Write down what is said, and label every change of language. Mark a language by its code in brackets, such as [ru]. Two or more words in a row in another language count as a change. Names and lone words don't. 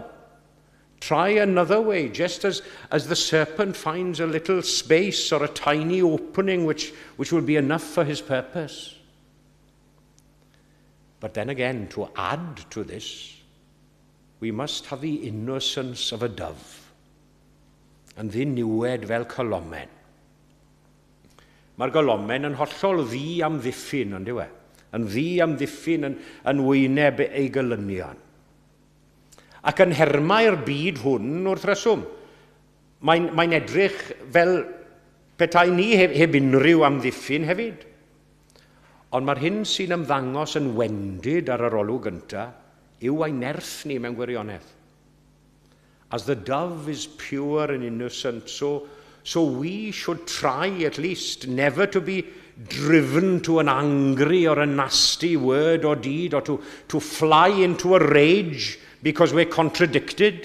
[en] Try another way, just as the serpent finds a little space or a tiny opening which will be enough for his purpose. But then again, to add to this, we must have the innocence of a dove, [cy] yn ddiniwed fel colomen. Mae'r golomen yn hollol ddi am ddiffyn, ond yw e? Yn ddi am ddiffyn yn wyneb ei gylynion. Ac yn hermau'r byd hwn wrth reswm. Mae'n edrych fel petai ni heb unrhyw amddiffyn hefyd. Ond mae'r hyn sy'n ymddangos yn wendid ar yr olwg gyntaf yw ei nerth ni mewn gwirionedd. [en] As the dove is pure and innocent, so we should try at least never to be driven to an angry or a nasty word or deed, or to fly into a rage because we're contradicted.